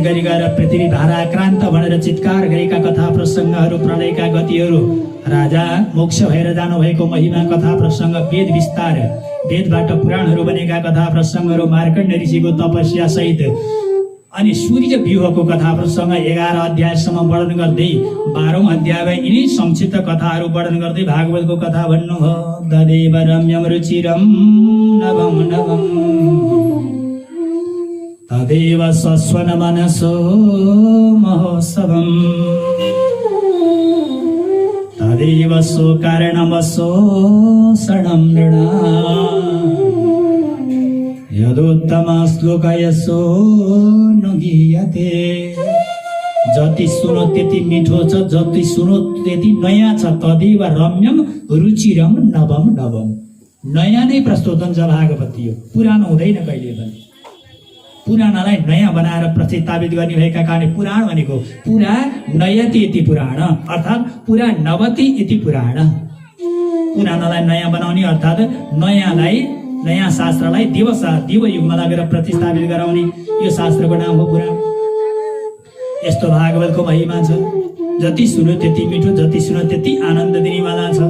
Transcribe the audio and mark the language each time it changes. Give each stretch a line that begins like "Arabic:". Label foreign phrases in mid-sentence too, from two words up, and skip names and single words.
Nepali: गरी गएर पृथ्वी भाराक्रान्त भनेर चित्कार गरेका कथा प्रसङ्गहरू, प्रलयका गतिहरू, राजा मोक्ष भएर जानुभएको महिमा कथा प्रसङ्ग, वेद विस्तार, वेदबाट पुराणहरू बनेका कथा प्रसङ्गहरू, मार्कण्ड ऋषिको तपस्या सहित अनि सूर्य व्यूहको कथा प्रसङ्ग 11 अध्यायसम्म वर्णन गर्दै 12औं अध्यायमा यिनै संक्षिप्त कथाहरू वर्णन गर्दै भागवतको कथा भन्नुभयो।
Sanskrit: तदेव रम्यम रुचिरम नवम नवम तदेव सस्वन मनसो महोत्सवम् तदेव सो कारणमसो शरणं यदोत्तम श्लोकयसो नुगीयते।
Nepali: जति सुनो त्यति मिठो छ, जति सुनो त्यति नयाँ छ।
Sanskrit: तदेव रम्यम रुचिरम नवम नवम।
Nepali: नयाँ नै प्रस्तुत हुन्छ भागवत, यो पुरानो हुँदैन कहिले पनि। पुरानालाई नयाँ बनाएर प्रतिस्थापित गर्ने भएका कारण पुराण भनेको
Sanskrit: पुरा नयति इति पुराण,
Nepali: अर्थात्
Sanskrit: पुरा नवति इति पुराण।
Nepali: पुरानालाई नयाँ बनाउने अर्थात् नयाँ शास्त्रलाई दिव युगमा लगेर प्रतिस्थापित गराउने, यो शास्त्रको नाम हो पुराण। यस्तो भागवतको महिमा छ। जति सुन्यो त्यति मिठो, जति सुन्यो त्यति आनन्द दिनेवाला छ।